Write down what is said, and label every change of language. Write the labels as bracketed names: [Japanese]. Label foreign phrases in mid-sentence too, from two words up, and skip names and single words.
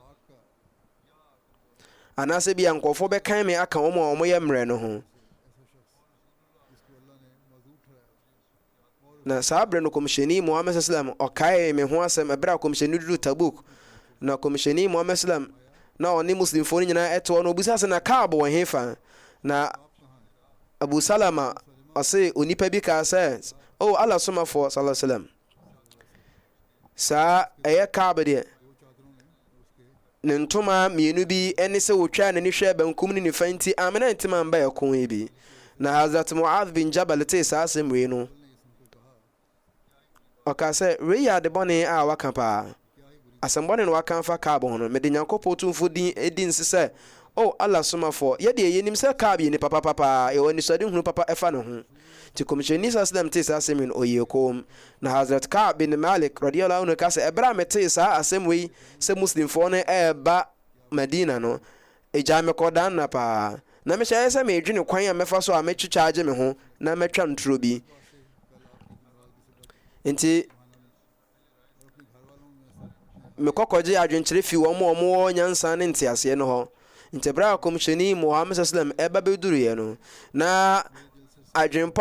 [Akan] anaasɛ bia nkɔɔfoɔ bɛkan me aka wɔn a wɔyɛ mmerɛ no ho na saa berɛ no kɔmhyɛni Muhammad sallam ɔkae me ho asɛm ɛberɛ a kɔmhyɛni duru Tabuk na kɔmhyɛni Muhammad sallam na ɔne muslimfoɔ no nyinaa ɛte hɔ no ɔbusa sɛ na Kaab wɔ hefa na Abu Salama ɔse onipa bi kaa sɛ Allah somafoɔ [Arabic] صلى الله عليه وسلم [Akan] saa ɛyɛ Kaab deɛ ne ntoma mmienu bi ɛne sɛ wɔtwa n'ani hwɛ bankum ne nifa nti amena ntima amba ɛko yi bi na Hazrat Mu'adh bin Jabal te saa asɛm wei no ɔka sɛ wei yɛ ade bɔne a waka paa asɛm bɔne no waka mfa Kaab ho no mede Nyankopɔn tumfo din ɛdi nse sɛ Allah somafoɔ yɛdeɛ yɛnim sɛ Kaab yɛ nipa papa paa ɛwɔ anisoade hunu papa ɛfa ne ho nti kɔmhyɛni sallam te saa asɛm no ɔyɛ kom na Hazrat Kaab bin Malik [Arabic] رضي الله عنه [Akan] ka sɛ ɛberɛ a metee saa asɛm wei sɛ muslimfoɔ no ɛɛba Madina no ɛgyaa me kɔdan na paa na mehyɛ sɛ meedwene kwan a mɛfa so a mɛtwitwaagye me ho na mɛtwa ntoro bi nti mekɔkɔgye adwenkyerɛ fi wɔn a wɔwɔ nyansa ne nteaseɛ no hɔ nti berɛ a kɔmhyɛni Muhammad sallam ɛba bɛduruiɛ no na adwempa ahodoɔ a mafa